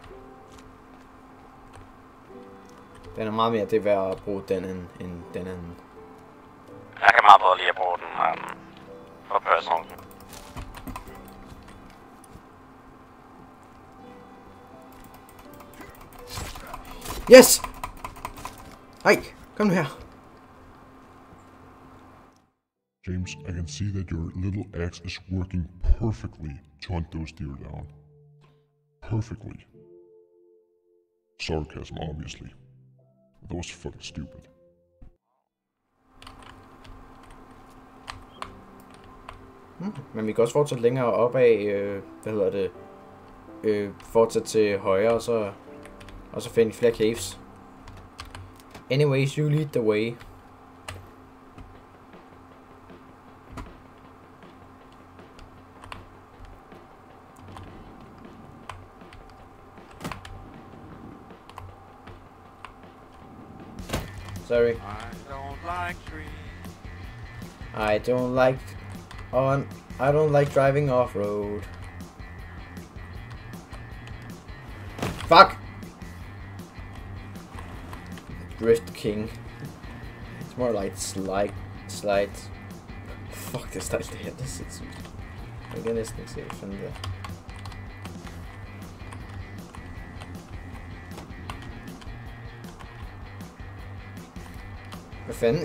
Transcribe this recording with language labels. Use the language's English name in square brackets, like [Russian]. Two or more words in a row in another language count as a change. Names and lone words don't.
[Danish] Den er meget mere det værd at bruge den end den anden. Jeg kan meget bedre lide at bruge den for personal. [English] Yes! [Danish] Hej, kom nu her. [English] James, I can see that your little axe is working perfectly to hunt those deer down. Perfectly. Sarcasm, obviously. That was fucking stupid. [Danish] Men vi kan også fortsætte længere opad, fortsætte til højre, og så finde flere caves. [English] Anyways, you lead the way. Sorry. I don't like driving off-road. Fuck! Drift King. It's more like slide. Fuck, [Danish] det er stejlt det her, det er sindssygt. Jeg kan næsten ikke se, hvad fanden det er. Hvad fanden?